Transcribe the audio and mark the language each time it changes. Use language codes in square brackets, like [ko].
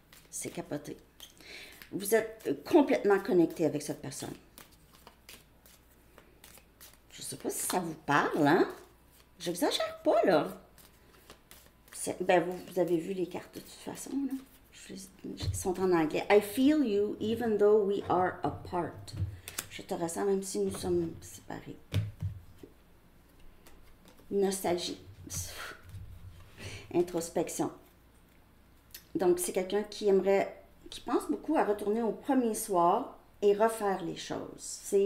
[fr] C'est capoté. Vous êtes complètement connecté avec cette personne. Je ne sais pas si ça vous parle, hein? J'exagère pas, là. Ben, vous avez vu les cartes de toute façon, là. Ils sont en anglais. [en] I feel you even though we are apart. [fr] Je te ressens même si nous sommes séparés. Nostalgie. Introspection. Donc, c'est quelqu'un qui pense beaucoup à retourner au premier soir et refaire les choses.